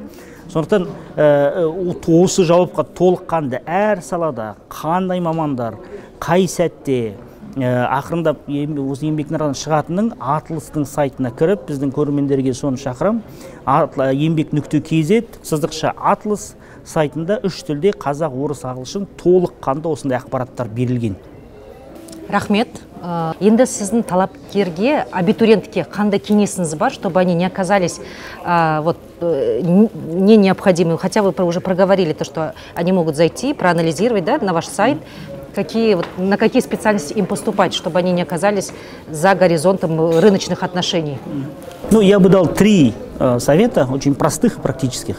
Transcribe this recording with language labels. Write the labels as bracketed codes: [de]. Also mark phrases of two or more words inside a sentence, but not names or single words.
[kk] Сондықтан осы жауапқа толыққанды әр салада қандай мамандар, қай сәтте ақырындап осы еңбек нарығынан шығатынын Атластың сайтына кіріп, біздің көрермендерге соны шақырам. еңбек.kz сызықша Атлас сайтында 3 тілде қазақ, орыс, ағылшын толыққанды осындай ақпараттар берілген. Рахмет. Енді сіздің талапкерге, абитуриентке қандай кеңесіңіз бар, [ru] чтобы они не оказались не необходимыми, хотя вы уже проговорили то, что они могут зайти, проанализировать, да, на ваш сайт, на какие специальности им поступать, чтобы они не оказались за горизонтом рыночных отношений? Я бы дал 3 совета, очень простых и практических.